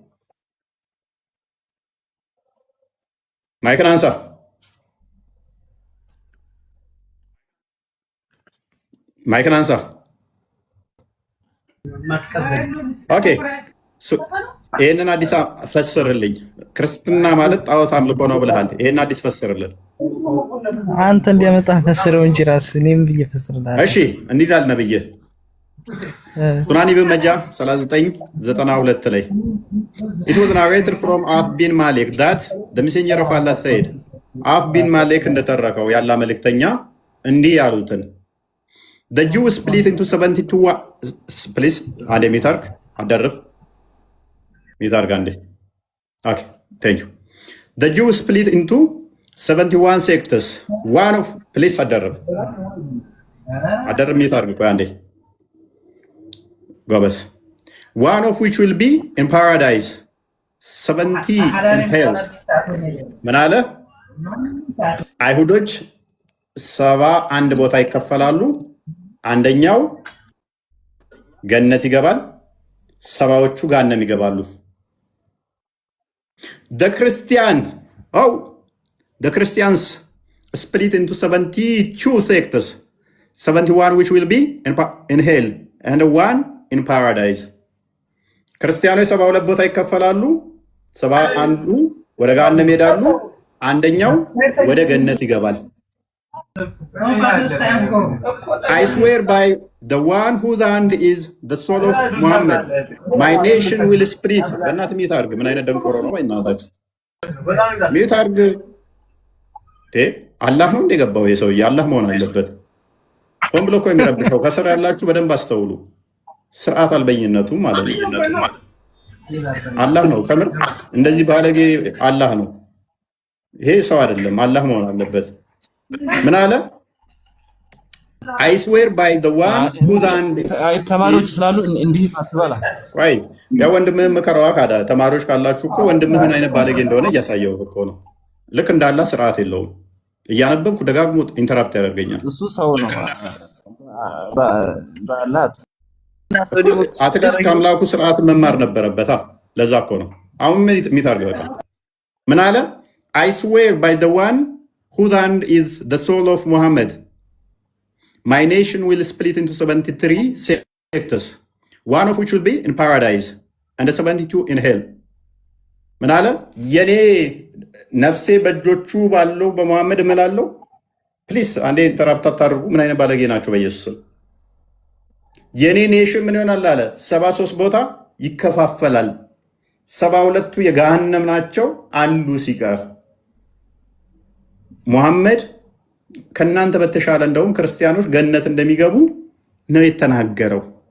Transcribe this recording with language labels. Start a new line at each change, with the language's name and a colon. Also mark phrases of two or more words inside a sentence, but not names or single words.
Amharic: ማይክን አንሳ። ማይክን አንሳ። ኦኬ ይህንን አዲስ ፈስርልኝ። ክርስትና ማለት ጣዖት አምልኮ ነው ብለሃል። ይህን አዲስ ፈስርልን። አንተ እንዲያመጣ ፈስረው እንጂ ራስ እኔም ብዬ ፈስርልሃል። እሺ እንዲህ ይላል ነብዬ ሱናን ኢብን መጃ 39:92 ላይ
English: it was narrated from Auf bin Malik that the messenger of Allah said Auf bin Malik
Amharic: እንደተረከው ያላ መልእክተኛ እንዲህ ያሉትን
English: the Jews split into 72 please
Amharic: አንዴ ሚታርክ አደረብ ሚታርክ አንዴ
English: okay thank you the Jews split into 71 sects one of please አደረብ
Amharic: ሚታርክ ቆይ አንዴ ጎበስ
English: one of which will be in paradise 70 in hell
Amharic: ምን አለ አይሁዶች 71 ቦታ ይከፈላሉ አንደኛው ገነት ይገባል 70ዎቹ ገሃነም ይገባሉ
English: the Christians split into 72 sects 71 which will be in hell and one in paradise
Amharic: ክርስቲያኖች 72 ቦታ ይከፈላሉ 71ዱ ወደ ገሃነም ይሄዳሉ አንደኛው ወደ ገነት ይገባል
English: I swear by the one whose hand is the soul of Muhammad my nation will split
Amharic: በእናት ሚት አድርግ ምን አይነት ደንቆሮ ነው እናታችሁ ሚት አድርግ አላህ ነው እንደገባው የሰውዬ አላህ መሆን አለበት ሆን ብሎ እኮ የሚረብሸው ከስር ያላችሁ በደንብ አስተውሉ ስርዓት አልበኝነቱ ማለት ነው አላህ ነው ከምር እንደዚህ ባለጌ አላህ ነው ይሄ ሰው አይደለም አላህ መሆን አለበት ምን አለ
English: I swear by the one who then
Amharic: ተማሪዎች ስላሉ እንዲህ አትበላ ወይ ያ ወንድምህ መከራዋ ካዳ ተማሪዎች ካላችሁ እኮ ወንድምህ ምን አይነት ባለጌ እንደሆነ እያሳየው እኮ ነው ልክ እንዳላ ስርዓት የለውም እያነበብኩ ደጋግሞ ኢንተራፕት ያደርገኛል እሱ ሰው ነው ባላት አትሊስት ከአምላኩ ስርዓት መማር ነበረበታ ለዛ እኮ ነው አሁን ምን የሚታርገው ምን አለ
English: I swear by the one whose hand is the soul of Muhammad my nation will split into 73 sects one of which will be in paradise and 72 in hell
Amharic: ምን አለ የኔ ነፍሴ በእጆቹ ባለው በመሐመድ እምላለው ፕሊስ አንዴ ኢንተራፕት አታርጉ ምን አይነት ባለጌ ናቸው በኢየሱስ የኔ ኔሽን ምን ይሆናል አለ 73 ቦታ ይከፋፈላል 72ቱ የገሃነም ናቸው አንዱ ሲቀር ሙሐመድ ከናንተ በተሻለ እንደውም ክርስቲያኖች ገነት እንደሚገቡ ነው የተናገረው